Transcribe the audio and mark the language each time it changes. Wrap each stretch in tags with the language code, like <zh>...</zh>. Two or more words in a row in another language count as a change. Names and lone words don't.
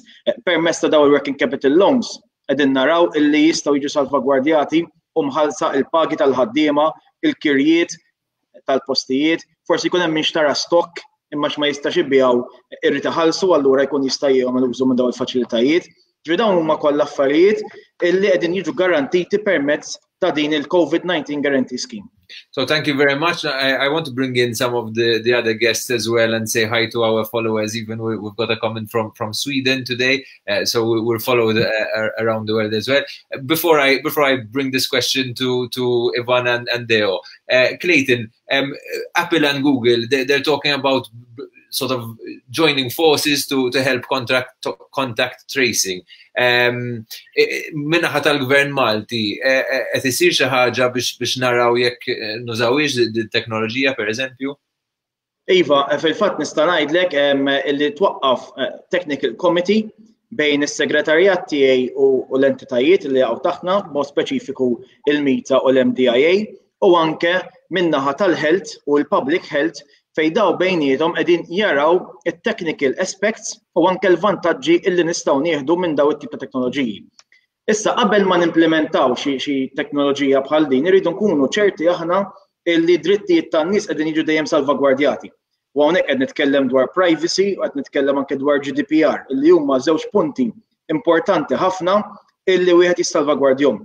<mt>Permezz ta' dawn il-</mt> <en>working capital loans</en> <mt>qegħdin naraw illi jistgħu jiġu salvagwardjati u mħallsa il-pagi tal-ħaddiema, il-kirjiet tal-postijiet, forsi jkun hemm min xtara stock imma ma jistax ibijaw irrid iħallsu allura jkun jista' jagħmel użu minn dawn il-faċilitajiet. Ġifieri dawn huma kollha affarijiet illi qegħdin jiġu garantiti permezz ta' din il-</mt> <en>COVID-19 Guarantee Scheme. So thank you very much. I want to bring in some of the other guests as well and say hi to our followers. Even we've got a comment from Sweden today, so we're followed around the world as well. Before I bring this question to Ivan and Deo, Clayton, Apple and Google, they're talking about sort of joining forces to help contact tracing.</en> <mt>Minnaħa tal-Gvern Malti, qed isir xi ħaġa biex naraw jekk nużawix dit-teknoloġija pereżempju? Iva, fil-fatt nista' ngħidlek li twaqqaf</mt> <en>technical committee</en> <mt>bejn is-segretarjat tiegħi u l-entitajiet li jaqgħu taħtna, b'mod speċifiku il-MITA u l-MDIA, u anke min-naħa tal-health u l-</mt> <en>public health</en> <mt>fejn daw bejniethom qegħdin jaraw it-</mt> <en>technical aspects</en> <mt>u anke l-vantaġġi illi nistgħu nieħdu minn daw it-tip ta' teknoloġiji. Issa qabel ma nimplementaw xi teknoloġija bħal din iridu nkunu ċerti aħna illi drittijiet tan-nies qegħdin jiġu dejjem salvagwardjati. U hawnhekk qed nitkellem dwar</mt> <en>privacy u</en> <mt>qed nitkellem anke dwar GDPR illi huma żewġ punti importanti ħafna illi wieħed jissalvagwardjhom.</mt>